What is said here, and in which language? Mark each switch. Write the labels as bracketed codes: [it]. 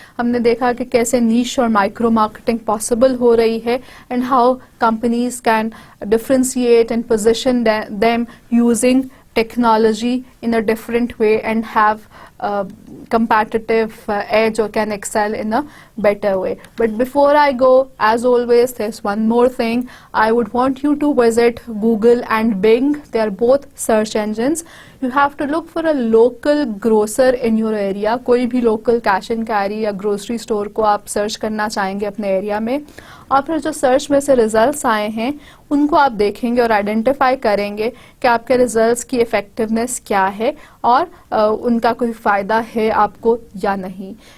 [hi] हमने देखा कि कैसे नीश और माइक्रो मार्केटिंग पॉसिबल हो रही है [en] And how companies can differentiate and position them using technology in a different way and have competitive edge or can excel in a better way. But before I go, as always, there's one more thing. I would want you to visit Google and Bing. They are both search engines. You have to look for a local grocer in your area. [hi] कोई भी local cash and carry या grocery store को आप search करना चाहेंगे अपने area में और फिर जो सर्च में से रिजल्ट्स आए हैं उनको आप देखेंगे और आइडेंटिफाई करेंगे कि आपके रिजल्ट्स की इफेक्टिवनेस क्या है और उनका कोई फ़ायदा है आपको या नहीं.